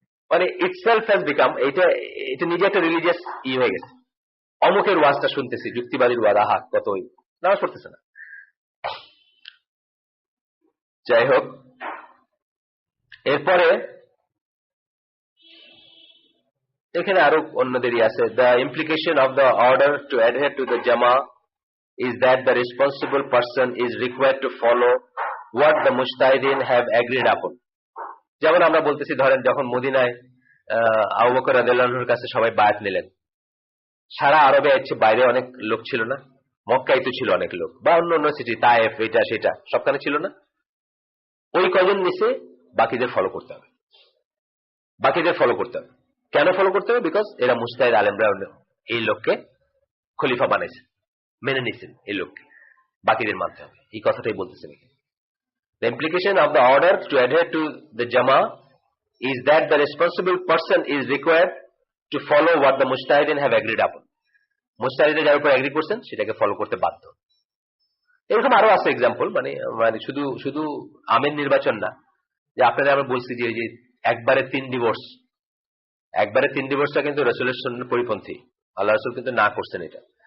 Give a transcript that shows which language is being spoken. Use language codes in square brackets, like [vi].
[bn] মানে [en] itself has become, [bn] এটা নিজে একটা রিলিজিয়াস হয়ে গেছে। অমুকের ওয়াজটা শুনতেছি, যুক্তিবাদীর ওয়াজ, আহা কত, নামাজ পড়তেছে না। যাই হোক, এরপরে এখানে আরো অন্যদেরই আছে। [en] The implication of the order to adhere to the জামা is that the responsible person is required to follow what the mujtahidin have agreed upon. [bn] যেমন আমরা বলতেছি, ধরেন যখন মদিনায় আবু বকর রাদিয়াল্লাহু আনহুর কাছে সবাই বায়াত নিলেন, সারা আরবে এর বাইরে অনেক লোক ছিল না? মক্কায় তো ছিল অনেক লোক, বা অন্য অন্য সিটি, তায়েফ, এটা সেটা সবখানে ছিল না? ওই কজন নিচে বাকিদের ফলো করতে হবে, বাকিদের ফলো করতে হবে। কেন ফলো করতে হবে? বিকজ এরা মুজতাহিদ আলেমরা এই লোককে খলিফা বানাইছে, মেনে নিছেন এই লোককে, বাকিদের মানতে হবে, এই কথাটাই বলতেছেন। [en] The implication of the order to adhere to the Jama is that the responsible person is required to follow what the mujtahidin have agreed upon. [bn] মুজতাহিদরা যার উপর এগ্রি করছেন সেটাকে ফলো করতে বাধ্য। এরকম আরো আছে এক্সাম্পল, মানে শুধু আমের নির্বাচন না, যে আপনাদের আমরা বলছি যে একবারে 3 ডিভোর্স, একবারে 3 ডিভোর্সটা কিন্তু রাসূলের সুন্নাহর পরিপন্থী, আল্লাহ রাসূল কিন্তু না করছেন এটা।